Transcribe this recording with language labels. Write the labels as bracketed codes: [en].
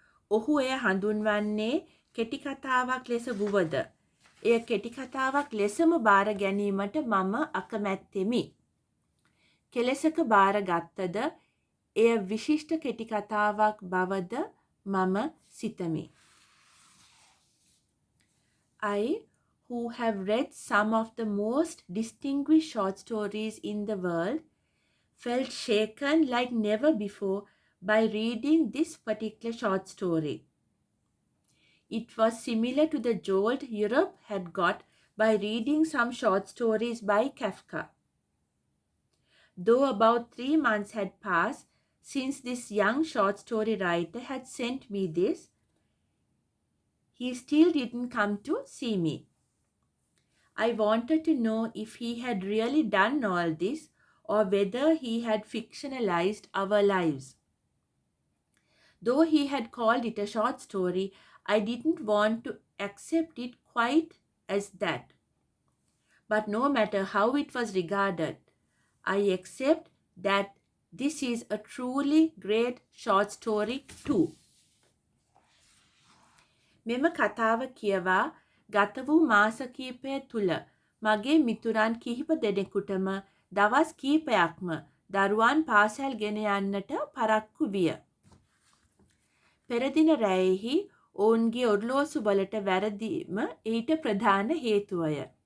[si] ඔහු එය හඳුන්වන්නේ කෙටි කතාවක් ලෙස වුවද එය කෙටි කතාවක් ලෙසම බාර ගැනීමට මම අකමැත්තෙමි. කෙලෙසක බාර ගත්තද එය විශිෂ්ට කෙටි කතාවක් බවද මම සිතමි. [en] I, who have read some of the most distinguished short stories in the world, felt shaken like never before by reading this particular short story. It was similar to the jolt Europe had got by reading some short stories by Kafka. Though about 3 months had passed since this young short story writer had sent me this, he still didn't come to see me. I wanted to know if he had really done all this or whether he had fictionalized our lives. Though he had called it a short story, I didn't want to accept it quite as that. But no matter how it was regarded, I accept that this is a truly great short story too. [si] මෙම කතාව කියවා ගත වූ මාස කීපය තුළ මගේ මිතුරන් කිහිප දෙනෙකුටම දවස් කීපයක්ම දරුවන් පාසල් ගෙන යන්නට පරක්කු විය. පෙරදින රැයෙහි ඔවුන්ගේ ඔරලෝසු වලට වැරදීම ඊට ප්‍රධාන හේතුවය.